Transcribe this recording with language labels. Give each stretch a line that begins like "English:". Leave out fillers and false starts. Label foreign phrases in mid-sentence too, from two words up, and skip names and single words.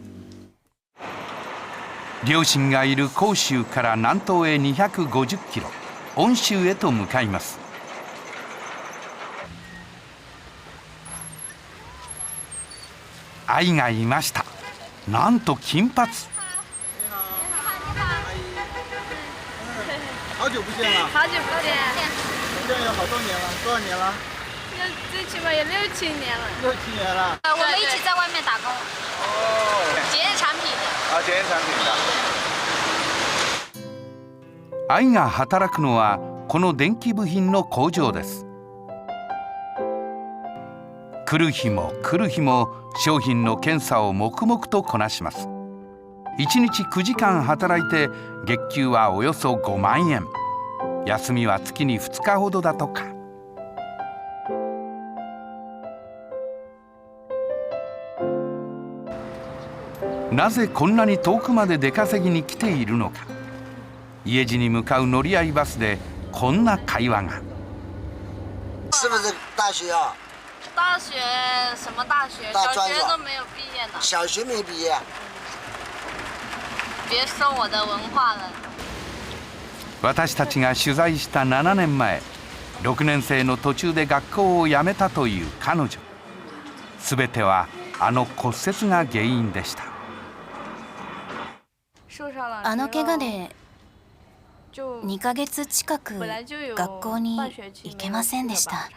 Japanese: 両親がいる広州から南東へ250キロ、恩州へと向かいます。愛がいました。なんと金髪。
Chinese: 好久不见了。好久不见。这有好多年了，多少年了？最起码有6、7年了。 6、7年了。我们一起在外面打工。哦。检验产品的。啊，检验产品的。
Japanese: 愛が働くのはこの電気部品の工場です。来る日も来る日も商品の検査を黙々とこなします。1日9時間働いて月給はおよそ5万円。休みは月に2日ほどだとか。なぜこんなに遠くまで出稼ぎに来ているのか。家路に向かう乗り合いバスでこんな会話が。
Chinese: 是不是大学啊？大学什么大学？小学都没有毕业呢。小学没毕业。别说我的文化了。
Japanese: 私たちが取材した7年前、6年生の途中で学校を辞めたという彼女。すべてはあの骨折が原因でした。あの怪我で2ヶ月近く学校に行けませんでした。